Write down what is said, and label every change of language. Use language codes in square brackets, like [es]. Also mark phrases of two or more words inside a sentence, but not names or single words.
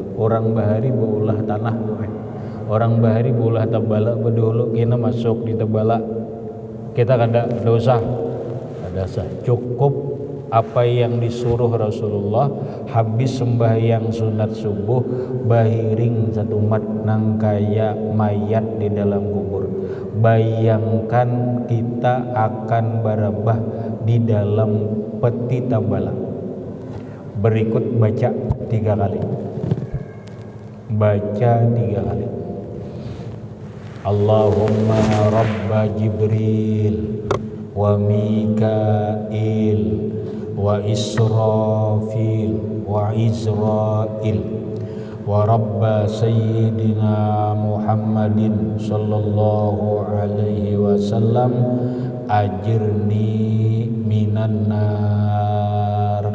[bjn] Orang bahari beulah tanah. Orang bahari beulah tabala bedulu kena masuk di tabala. Kita kada dosa, cukup apa yang disuruh Rasulullah habis sembahyang sunat subuh bahiring satu mat nang kaya mayat di dalam kubur. Bayangkan kita akan barabah di dalam peti tabala. [id] Berikut baca 3 kali. Baca 3 kali. [ar] اللهم رب جبريل وميكائيل وإسرافيل وعزرائيل ورب سيدنا محمد صلى الله عليه وسلم أجرني من النار.